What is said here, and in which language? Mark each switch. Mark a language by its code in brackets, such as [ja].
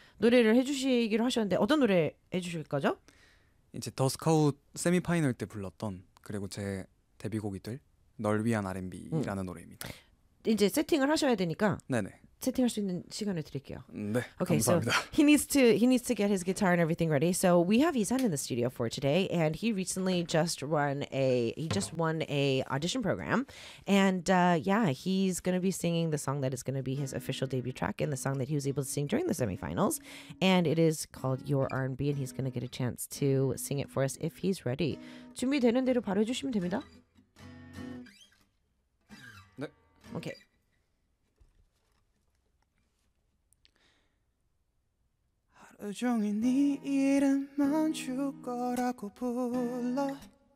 [ko] 노래를 해주시기로 하셨는데, 어떤 노래 해주실 거죠? 이제 더 스카웃 세미파이널 때 불렀던 그리고 제 데뷔곡이 될널 위한 R&B라는 노래입니다. 이제 세팅을 하셔야 되니까 네네. 채팅할 수 있는 시간을 드릴게요. 네, okay, 감사합니다. [en] So he needs to get his guitar and everything ready. So we have Isan in the studio for today, and he recently just won a audition program, and yeah, he's going to be singing the song that is going to be his official debut track and the song that he was able to sing during the semifinals, and it is called Your R&B, and he's going to get a chance to sing it for us if he's ready. [ko] 준비되는 대로 바로 해주시면 됩니다. 네. [en] Okay. [ko] 하루 종일 네 이름만 줄 거라고 불러